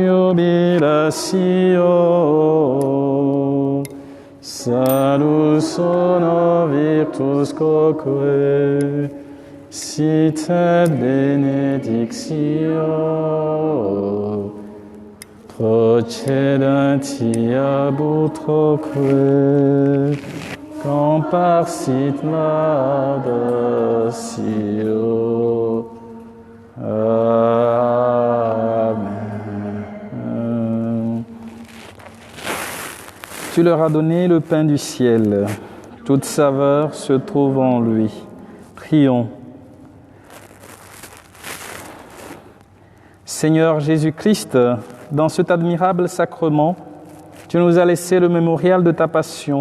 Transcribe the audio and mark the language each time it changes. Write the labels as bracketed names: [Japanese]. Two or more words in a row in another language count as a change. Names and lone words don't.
[Latin] jubilatio, salus honor virtus quoque, sit et benedictio, procedanti ab utroque, comparsit laudatio. Amen. [French] Tu leur as donné le pain du ciel. Toute saveur se trouve en lui. Prions. Seigneur Jésus-Christ, dans cet admirable sacrement, tu nous as laissé le mémorial de ta passion.